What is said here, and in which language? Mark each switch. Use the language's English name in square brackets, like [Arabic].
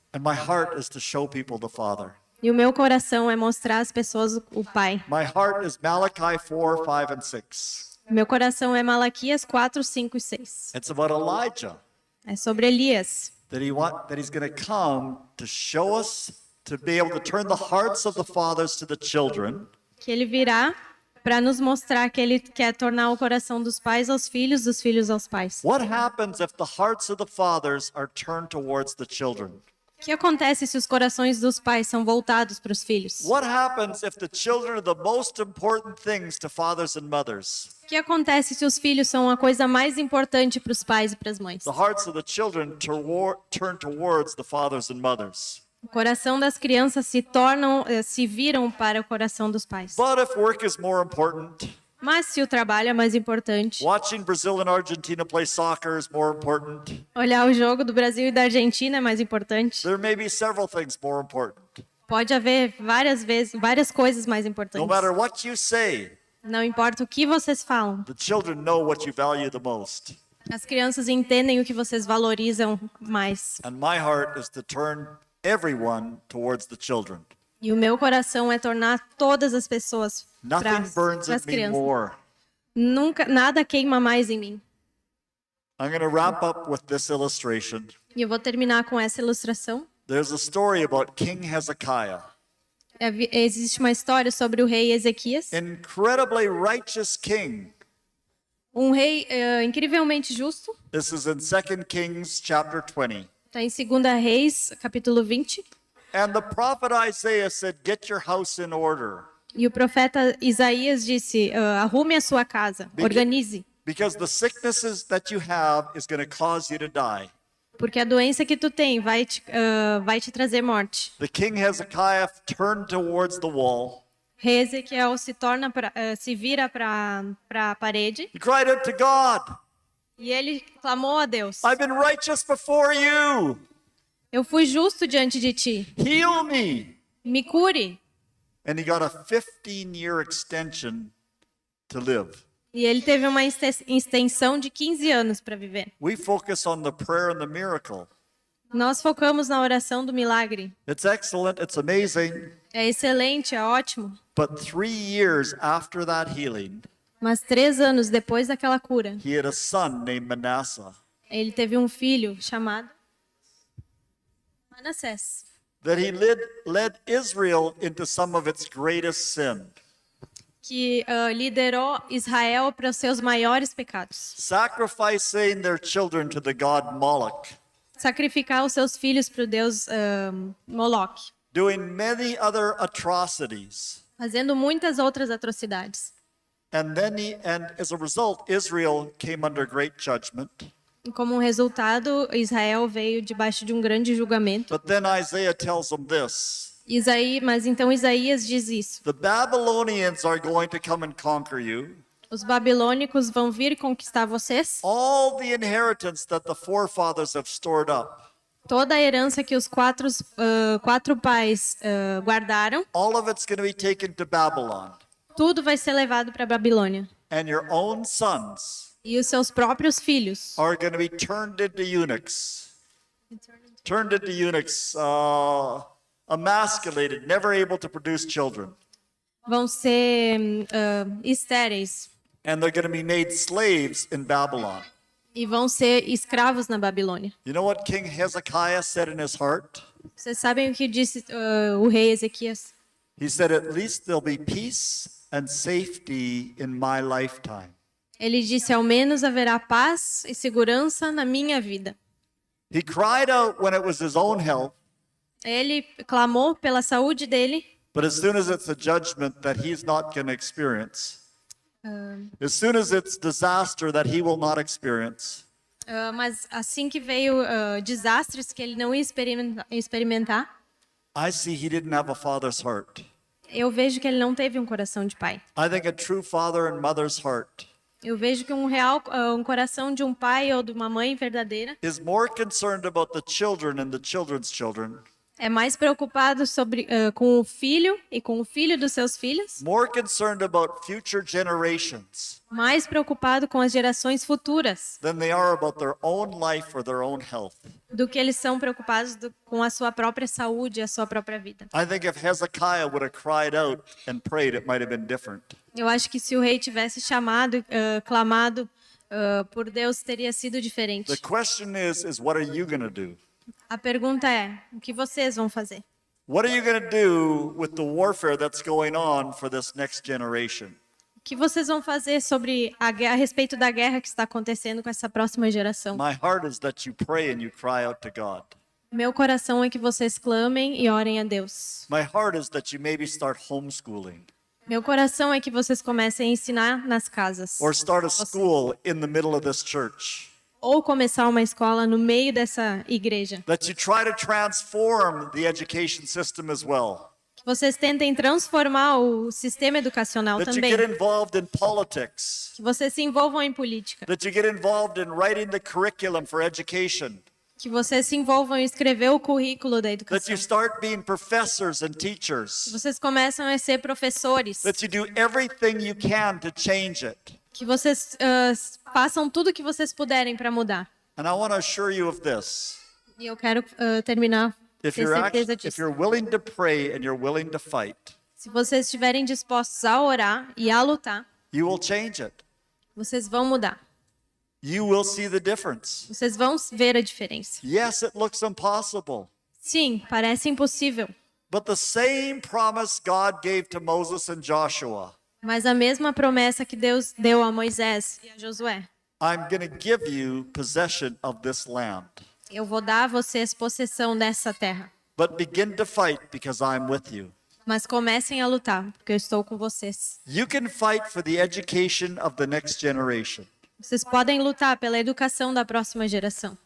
[English] And my heart is to show people the Father. [Portuguese] E o meu coração é mostrar às pessoas o Pai. [English] My heart is Malachi 4, 5, and 6. [Portuguese] Meu coração é Malaquias 4, 5 e 6. [English] It's about Elijah, [Portuguese] É sobre Elias, [English] that he's going to come to show us, to be able to turn the hearts of the fathers to the children, [Portuguese] que ele virá para nos mostrar que ele quer tornar o coração dos pais aos filhos, dos filhos aos pais. [English] What happens if the hearts of the fathers are turned towards the children? [Portuguese] O que acontece se os corações dos pais são voltados para os filhos? [English] What happens if the children are the most important things to fathers and mothers? [Portuguese] O que acontece se os filhos são a coisa mais importante para os pais e para as mães? [English] The hearts of the children turn towards the fathers and mothers. [Portuguese] O coração das crianças se viram para o coração dos pais. [English] But if work is more important, [Portuguese] Mas se o trabalho é mais importante, [English] watching Brazil and Argentina play soccer is more important, [Portuguese] olhar o jogo do Brasil e da Argentina é mais importante. [English] there may be several things more important. [Portuguese] Pode haver várias coisas mais [English] No [Portuguese] importantes. [English] matter what you say, [Portuguese] Não importa o que vocês falam. [English] the children know what you value the most. [Portuguese] As crianças entendem o que vocês valorizam mais. [English] And my heart is to turn everyone towards the children. [Portuguese] E o meu coração é tornar todas as pessoas para [English] Nothing burns [Portuguese] as [English] at me [Portuguese] crianças. [English] more. [Portuguese] Nada queima mais em mim. [English] I'm going to wrap up with this illustration. [Portuguese] E eu vou terminar com essa ilustração. [English] There's a story about King Hezekiah, [Portuguese] Existe uma história sobre o rei Ezequias, [English] incredibly righteous king. [Portuguese] um rei incrivelmente justo. [English] This is in 2 Kings chapter 20. [Portuguese] Está em 2 Reis, capítulo 20. [English] And the prophet Isaiah said, "Get your house in order, [Portuguese] E o profeta Isaías disse, arrume a sua casa, organize, [English] because the sicknesses that you have is going to cause you to die." [Portuguese] porque a doença que tu tem vai te trazer morte. [English] The king Hezekiah turned towards the wall. [Portuguese] Rei Ezequiel se vira para a parede [English] He cried out to God, [Portuguese] e ele clamou a Deus. [English] "I've been righteous before you. [Portuguese] Eu fui justo diante de ti. [English] Heal me." [Portuguese] Me cure. [English] And he got a 15-year extension to live. [Portuguese] E ele teve uma extensão de 15 anos para viver. [English] We focus on the prayer and the miracle. [Portuguese] Nós focamos na oração do milagre. [English] It's excellent, it's amazing. [Portuguese] É excelente, é ótimo. [English] But 3 years after that healing, [Portuguese] Mas 3 anos depois daquela cura, [English] he had a son named Manasseh [Portuguese] ele teve um filho chamado Manassés, [English] that he led Israel into some of its greatest sin. [Portuguese] que liderou Israel para os seus maiores pecados. [English] Sacrificing their children to the god Moloch, [Portuguese] Sacrificar os seus filhos para o deus Moloque, [English] doing many other atrocities. [Portuguese] fazendo muitas outras atrocidades. [English] And as a result, Israel came under great judgment. [Portuguese] E como resultado, Israel veio debaixo de um grande julgamento. [English] But then Isaiah tells them this: [Portuguese] Mas então Isaías diz isso. [English] the Babylonians are going to come and conquer you. [Portuguese] Os babilônicos vão vir conquistar vocês. [English] All the inheritance that the forefathers have stored up, [Portuguese] Toda a herança que os quatro pais guardaram, [English] all of it's going to be taken to Babylon. [Portuguese] tudo vai ser levado para a Babilônia. [English] And your own sons [Portuguese] E os seus próprios filhos [English] are going to be turned into eunuchs. Turned into eunuchs, emasculated, never able to produce children. [Portuguese] vão ser estéreis [English] And they're going to be made slaves in Babylon. [Portuguese] e vão ser escravos na Babilônia. [English] You know what King Hezekiah said in his heart? [Portuguese] Vocês sabem o que disse o rei Ezequias? [English] He said, "At least there'll be peace and safety in my lifetime." [Portuguese] Ele disse, ao menos haverá paz e segurança na minha vida. [English] He cried out when it was his own health. [Portuguese] Ele clamou pela saúde dele, [English] But as soon as it's a judgment that he's not going to experience, as soon as it's disaster that he will not experience, [Portuguese] mas assim que veio desastres que ele não ia experimentar, [English] I see he didn't have a father's heart. [Portuguese] eu vejo que ele não teve um coração de pai. [English] I think a true father and mother's heart [Portuguese] Eu vejo que um coração de um pai ou de uma mãe verdadeira [English] is more concerned about the children and the children's children, [Portuguese] é mais preocupado com o filho e com o filho dos seus filhos, [English] more concerned about future generations [Portuguese] mais preocupado com as gerações futuras [English] than they are about their own life or their own health. [Portuguese] do que eles são preocupados com a sua própria saúde e a sua própria vida. [English] I think if Hezekiah would have cried out and prayed, it might have been different. [Portuguese] Eu acho que se o rei tivesse chamado, clamado por Deus, teria sido diferente. [English] The question is what are you going to do? [Portuguese] A pergunta é, o que vocês vão fazer? [English] What are you going to do with the warfare that's going on for this next generation? [Portuguese] O que vocês vão fazer sobre a respeito da guerra que está acontecendo com essa próxima geração? [English] My heart is that you pray and you cry out to God. [Portuguese] Meu coração é que vocês clamem e orem a Deus. [English] My heart is that you maybe start homeschooling [Portuguese] Meu coração é que vocês comecem a ensinar nas casas. [English] or start a school in the middle of this church. [Portuguese] Ou começar uma escola no meio dessa igreja. [English] That you try to transform the education system as well. [Portuguese] Que vocês tentem transformar o sistema educacional [English] That you [Portuguese] também. [English] get involved in politics. [Portuguese] Que vocês se envolvam em política. [English] That you get involved in writing the curriculum for education. [Portuguese] Que vocês se envolvam em escrever o currículo da [English] That [Portuguese] educação. [English] you start being professors and [Portuguese] Que [English] teachers. [Portuguese] vocês começam a ser professores. [English] That you do everything you can to change it. [Portuguese] Que vocês façam tudo o que vocês puderem para mudar. [English] And I want to assure you of this. [Portuguese] E eu quero terminar [English] If [Portuguese] ter [English] you're, [Portuguese] certeza [English] if [Portuguese] disso. [English] you're willing to pray and you're willing to fight, [Portuguese] Se vocês estiverem dispostos a orar e a lutar, [English] you will change it. [Portuguese] vocês vão mudar. [English] You will see the difference. [Portuguese] Vocês vão ver a diferença. [English] Yes, it looks impossible. [Portuguese] Sim, parece impossível. [English] But the same promise God gave to Moses and Joshua, [Portuguese] Mas a mesma promessa que Deus deu a Moisés e a Josué. [English] I'm going to give you possession of this land. [Portuguese] Eu vou dar a vocês possessão dessa terra. [English] But begin to fight because I'm with you. [Portuguese] Mas comecem a lutar, porque eu estou com vocês. [English] You can fight for the education of the next generation [Portuguese] Vocês podem lutar pela educação da próxima geração.